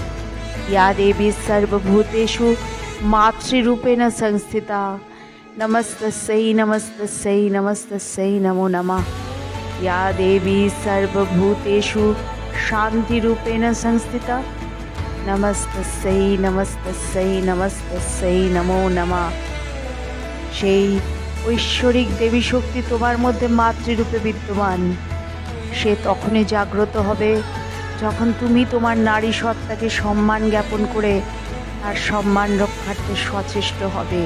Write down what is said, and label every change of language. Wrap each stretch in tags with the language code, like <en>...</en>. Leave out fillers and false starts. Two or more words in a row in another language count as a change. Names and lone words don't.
<sa>या देवी सर्वभूतेषु मातृरूपेण संस्थिता नमस्तस्यै नमस्तस्यै नमस्तस्यै नमो नमः। या देवी सर्वभूतेषु शान्तिरूपेण संस्थिता नमस्तस्यै नमस्तस्यै नमस्तस्यै नमो नमः।</sa> <bn>সেই ঐশ্বরিক দেবী শক্তি তোমার মধ্যে মাতৃরূপে বিদ্যমান, সে তখনই জাগ্রত হবে যখন তুমি তোমার নারী সত্তাকে সম্মান জ্ঞাপন করে তার সম্মান রক্ষার্থে সচেষ্ট হবে।</bn>